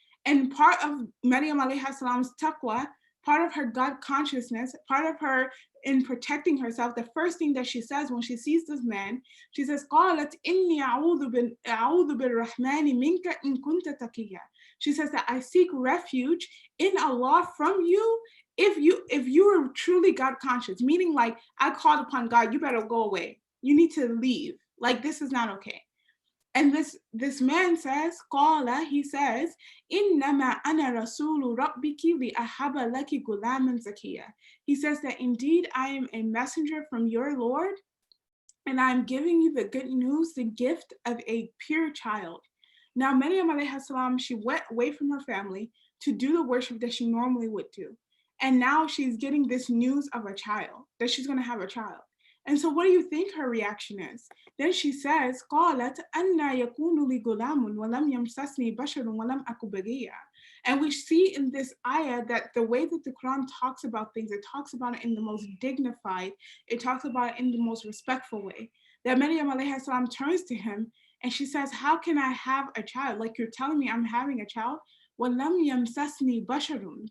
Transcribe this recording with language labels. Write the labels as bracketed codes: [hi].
[en] And part of Maryam alayhi salam's taqwa, part of her God consciousness, part of her in protecting herself, the first thing that she says when she sees this man, she says, [ar] قالت إني أعوذ بالرحمن منك إن كنت تقيا. [en] She says that I seek refuge in Allah from you if you are truly God conscious, meaning like I called upon God, you better go away. You need to leave. Like this is not okay. And this man says, [ar] قال, [en] he says, [ar] إنما أنا رسول ربك لأهب لك غلاما زكيا. [en] He says that indeed I am a messenger from your Lord, and I'm giving you the good news, the gift of a pure child. Now, Maryam alayhi salam, she went away from her family to do the worship that she normally would do. And now she's getting this news of a child, that she's going to have a child. And so what do you think her reaction is? Then she says, [ar] قالت أَنَّا يَكُونُ لِي غُلَامٌ وَلَمْ يَمْسَسْنِي بَشَرٌ وَلَمْ أَكُ بَغِيًّا. [en] And we see in this ayah that the way that the Quran talks about things, it talks about it in the most dignified, it talks about it in the most respectful way. That Maryam alayhi salam turns to him and she says, how can I have a child? Like you're telling me I'm having a child? [ar] وَلَمْ يَمْسَسْنِي بَشَرٌ.